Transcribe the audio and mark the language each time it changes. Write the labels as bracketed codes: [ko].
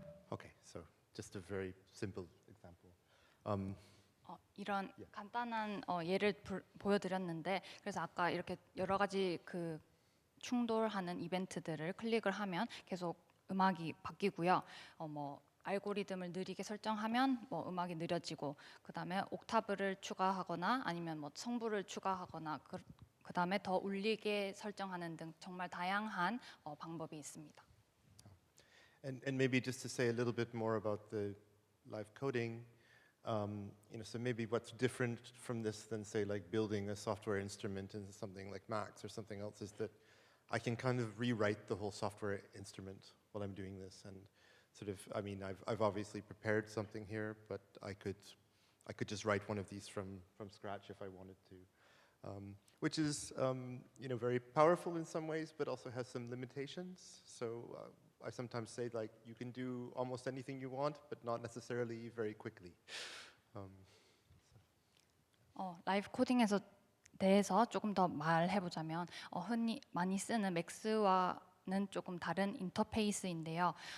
[en] Okay, so just a very simple example. [ko] 이런 [en] Yeah. [ko] 간단한 예를 보여드렸는데, 그래서 아까 이렇게 여러 가지 그 충돌하는 이벤트들을 클릭을 하면 계속 음악이 바뀌고요. 뭐 알고리즘을 느리게 설정하면 뭐 음악이 느려지고, 그 다음에 옥타브를 추가하거나 아니면 뭐 성부를 추가하거나 그 다음에 더 울리게 설정하는 등 정말 다양한 방법이 있습니다. [en] And maybe just to say a little bit more about the live coding, so maybe what's different from this than say like building a software instrument into something like Max or something else is that I can kind of rewrite the whole software instrument while I'm doing this, and sort of, I mean, I've obviously prepared something here, but I could just write one of these from scratch if I wanted to, which is very powerful in some ways, but also has some limitations. So I sometimes say like you can do almost anything you want, but not necessarily very quickly. [ko] 라이브 코딩에서 대해서 조금 더 말해보자면 흔히 많이 쓰는 맥스와는 조금 다른 인터페이스인데요.